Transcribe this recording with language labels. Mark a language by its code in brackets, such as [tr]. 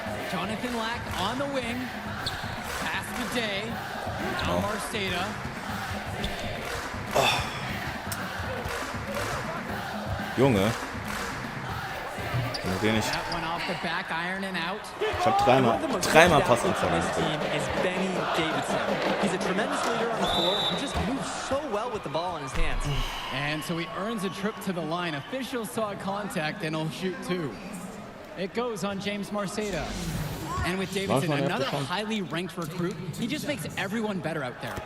[en] Jonathan Lack on the wing. Pass to Day. Now Marceda. Oh. [de] Junge. [en] That one off the back iron and out. [de] Ich hab dreimal Passanfang. [en] Is Benny Davidson. He's a tremendous leader on the floor. He just moves so well with the ball in his hands. And so he earns a trip to the line. Officials saw contact and he'll shoot 2. It goes on James Marceda. And with Davidson, another highly ranked recruit, he just makes everyone better out there.